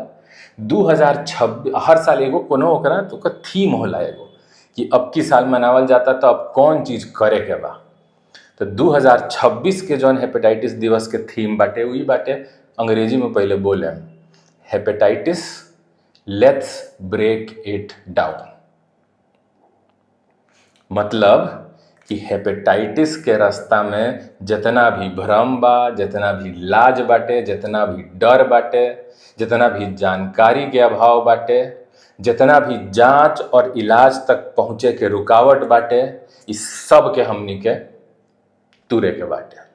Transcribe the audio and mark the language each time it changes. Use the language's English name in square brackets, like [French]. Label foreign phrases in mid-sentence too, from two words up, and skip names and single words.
[Bhojpuri] 2026 हर साल एगो कोनो ओकरा तो का थीम होला एगो कि अब की साल मनावल जाता तो अब कौन चीज करे के बा। तो 2026 के जौन हेपेटाइटिस दिवस के थीम बाटे वही बाटे, अंग्रेजी में पहले बोले [English] Hepatitis let's break it down. [Bhojpuri] मतलब कि हेपेटाइटिस के रास्ता में जितना भी भ्रम बा, जितना भी लाज बाटे, जितना भी डर बाटे, जितना भी जानकारी के अभाव बाटे, जितना भी जांच और इलाज तक पहुँचे के रुकावट बाटे, इस सब के हमनी के तुरे के बाटे।